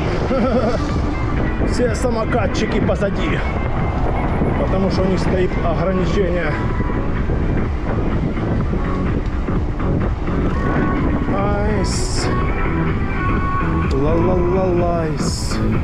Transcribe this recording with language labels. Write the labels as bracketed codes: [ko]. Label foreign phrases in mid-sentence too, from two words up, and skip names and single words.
[ru] Все самокатчики позади, потому что у них стоит ограничение. Айс. Ла-ла-ла-лайс.